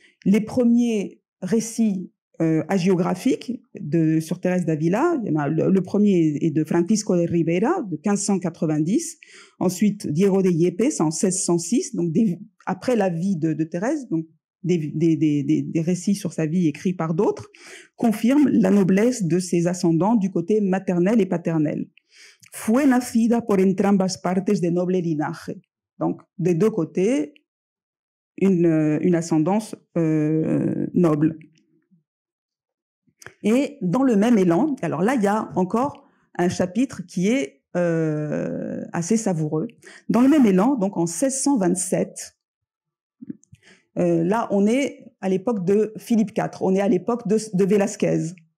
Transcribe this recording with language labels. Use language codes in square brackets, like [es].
[fr] Les premiers récits hagiographiques sur Thérèse d'Avila, le premier est de Francisco de Ribera de 1590, ensuite Diego de Yepes en 1606, donc après la vie de Thérèse, donc des récits sur sa vie écrits par d'autres, confirment la noblesse de ses ascendants du côté maternel et paternel. [es] Fue nacida por entrambas partes de noble linaje. [fr] Donc, des deux côtés, une ascendance noble. Et dans le même élan, alors là, il y a encore un chapitre qui est assez savoureux. Dans le même élan, donc en 1627, là, on est à l'époque de Philippe IV, on est à l'époque de Velázquez.